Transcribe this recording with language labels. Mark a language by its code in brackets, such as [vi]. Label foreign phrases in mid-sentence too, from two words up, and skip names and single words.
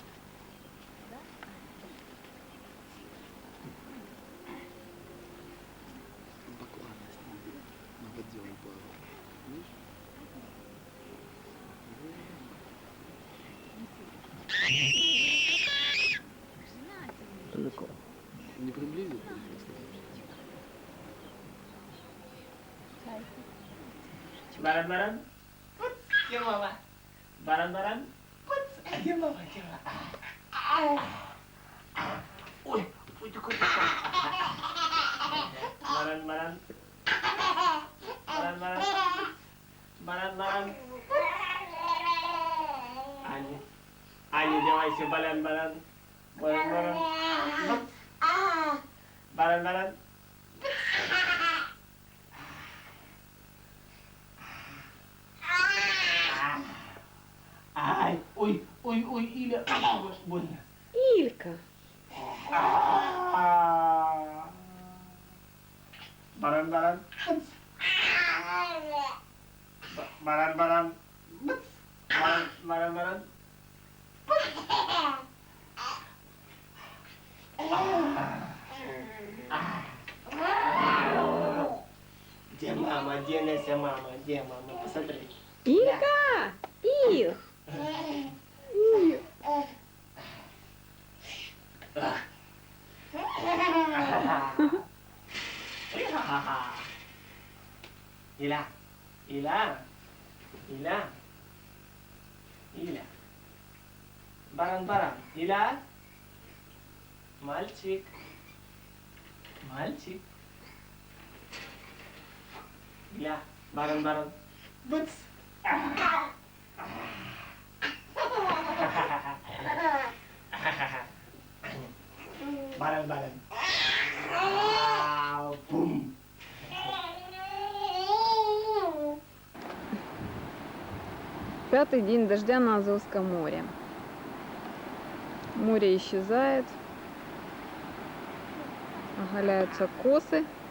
[ru] Баклажан сняли. На воде он плавал. Видишь? Далеко. Не приблизит? Баран-баран. Пуц, где мама? Баран-баран. Пуц, а где мама? Где мама? Ой, ой, такой такой. Баран-баран. Баран-баран. Баран-баран. Али. Али, давайся, баран-баран. Баран-баран. Баран-баран. Ай, ой, ой, ой, Иля, больно. Илька. Баран-баран. Баран-баран. Баран-баран. Где мама? Где Неся мама? Где мама? Посмотри. Илька! Ил! Иля, Иля, Иля, Иля. Баран-баран. Иля. Мальчик. Мальчик. Иля. Баран-баран. Быц. Баран-баран. Бум. Пятый день дождя на Азовском море. Море исчезает. Оголяются косы.